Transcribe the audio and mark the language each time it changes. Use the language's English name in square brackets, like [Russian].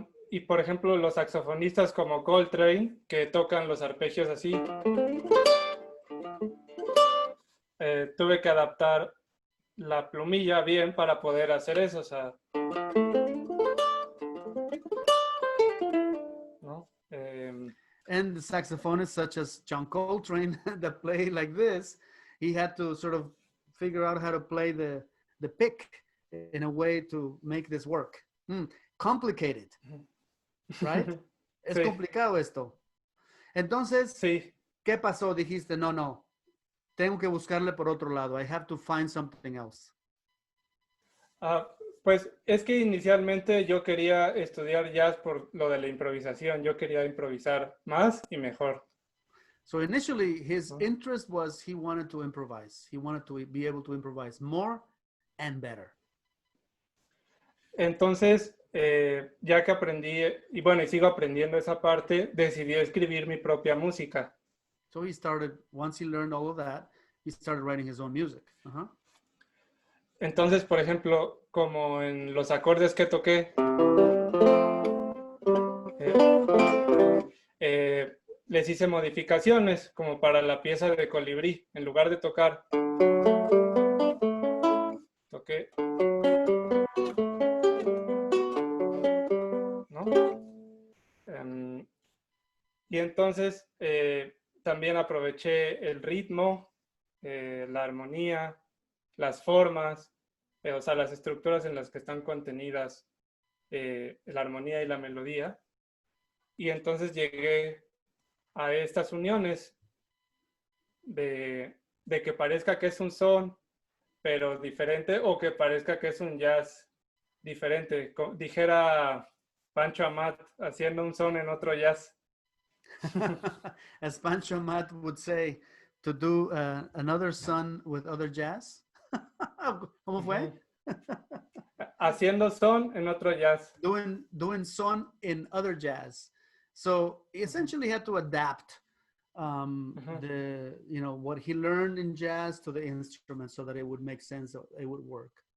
[Spanish] Y por ejemplo, los saxofonistas como Coltrane, que tocan los arpegios así, tuve que adaptar la plumilla bien para poder hacer eso, o sea, ¿no? [English] And the saxophonists such as John Coltrane that play like this, he had to sort of figure out how to play the pick in a way to make this work. Complicated, right? Es [Spanish] Sí. complicado esto. Entonces, Sí. ¿qué pasó? Dijiste, no, tengo que buscarle por otro lado. [English] I have to find something else. [Spanish] Pues es que inicialmente yo quería estudiar jazz por lo de la improvisación. Yo quería improvisar más y mejor. [English] So initially, his interest was he wanted to improvise. He wanted to be able to improvise more and better. [Spanish] Entonces, ya que aprendí, y bueno, y sigo aprendiendo esa parte, decidí escribir mi propia música. [English] So he started, once he learned all of that, he started writing his own music. Uh-huh. [Spanish] Entonces, por ejemplo, como en los acordes que toqué, les hice modificaciones, como para la pieza de colibrí. En lugar de tocar, toqué, ¿no? Y entonces también aproveché el ritmo, la armonía, las formas, o sea, las estructuras en las que están contenidas la armonía y la melodía. Y entonces llegué a estas uniones de que parezca que es un son, pero diferente, o que parezca que es un jazz diferente. Dijera Pancho Amat, haciendo un son en otro jazz. [English] As Pancho Amat would say, to do another son with other jazz. [Spanish] ¿Cómo fue? Haciendo son en otro jazz. [English] Doing son in other jazz. So he essentially had to adapt what he learned in jazz to the instrument so that it would make sense, it would work.